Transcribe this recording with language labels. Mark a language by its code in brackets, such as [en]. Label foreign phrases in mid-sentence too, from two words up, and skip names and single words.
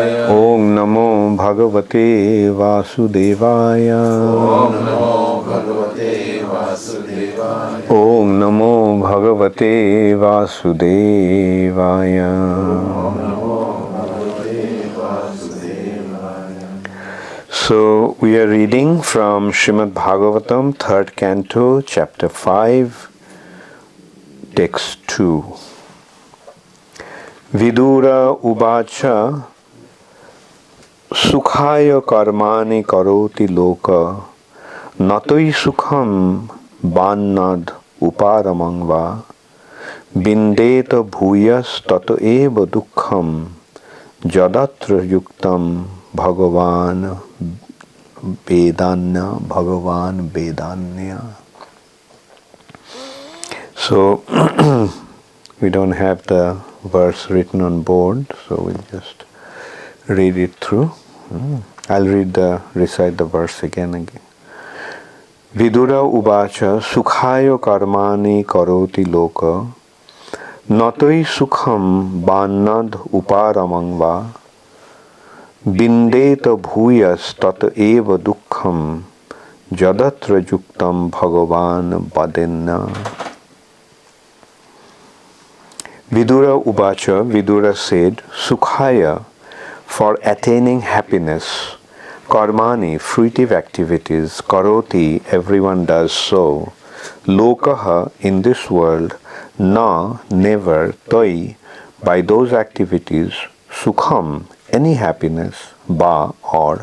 [sa] ओम नमो भगवते वासुदेवाय ओम नमो भगवते वासुदेवाय ओम नमो भगवते वासुदेवाय ओम नमो भगवते वासुदेवाय। [en] So we are reading from Srimad Bhagavatam, 3rd Canto, Chapter 5, Text 2. [sa] विदुर उवाच सुखाय कर्माणि करोति लोको नतोइ सुखं वान्यद्-उपारमं विन्देत भूयस् तत एव दुःखं अत्र युक्तं भगवान् वेदन्य. [en] So we don't have the verse written on board, so we'll just read it through. I'll recite the verse again. [sa] विदुर उवाच सुखाय कर्माणि करोति लोको नतोइ सुखं वान्यद्-उपारमं विन्देत भूयस् तत एव दुःखं जदत्र युक्तं भगवान् वदेन्. विदुर उवाच, [en] Vidura said, sukhāya, for attaining happiness, karmāṇi, fruitive activities, karoti, everyone does so, loko, in this world, na, never, taiḥ, by those activities, sukhaṁ, any happiness, ba, or,